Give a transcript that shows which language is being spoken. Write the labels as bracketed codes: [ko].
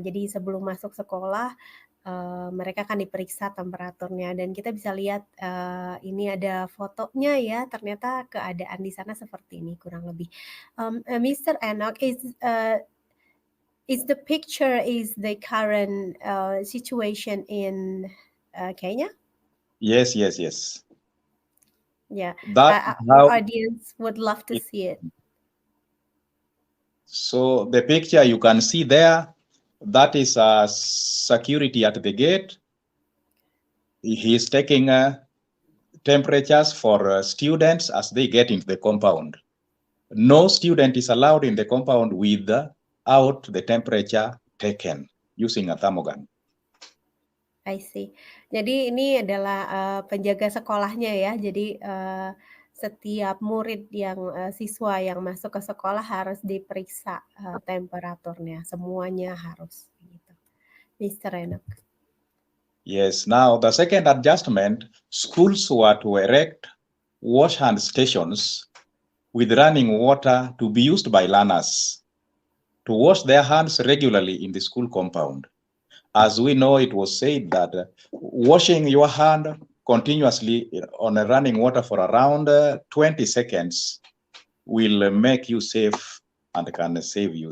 [id] Jadi sebelum masuk sekolah mereka akan diperiksa temperaturnya dan kita bisa lihat ini ada fotonya ya. Ternyata keadaan di sana seperti ini kurang lebih. [en] Mr. Enoch, is the picture is the current situation in Kenya? Yes. Yeah, That our audience would love to see it. So the picture you can see there, that is security at the gate. He is taking temperatures for students as they get into the compound. No student is allowed in the compound without the temperature taken using a thermogun. I see. [id] Jadi ini adalah penjaga sekolahnya ya. Jadi setiap murid yang siswa yang masuk ke sekolah harus diperiksa temperaturnya. Semuanya harus gitu. Mr. Enoch. [en] Yes. Now the second adjustment, schools were to erect wash hand stations with running water to be used by learners to wash their hands regularly in the school compound. As we know, it was said that washing your hand continuously on a running water for around 20 seconds will make you safe and can save you.